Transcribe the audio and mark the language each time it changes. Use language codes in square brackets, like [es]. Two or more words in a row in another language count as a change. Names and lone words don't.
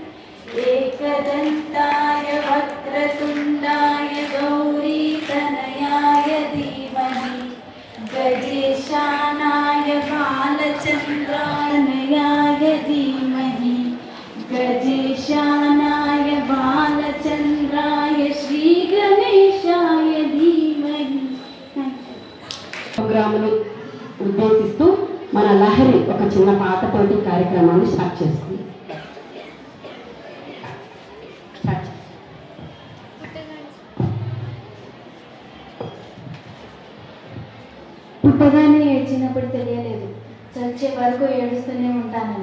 [sa] एकदन्ताय वक्रतुण्डाय गौरीतनयाय धीमहि गजेशानाय बालचन्द्रानयाय धीमहि गजेशानाय बालचन्द्राय श्रीगणेशाय धीमहि [te] ప్రోగ్రాముని ఉద్దేశిస్తూ మన లహరి ఒక చిన్న పాటతోటి కార్యక్రమాన్ని స్టార్ట్ చేస్తుంది. పుట్టగానే ఏడ్చినప్పుడు తెలియలేదు, చచ్చే వరకు ఏడుస్తూనే ఉంటానని.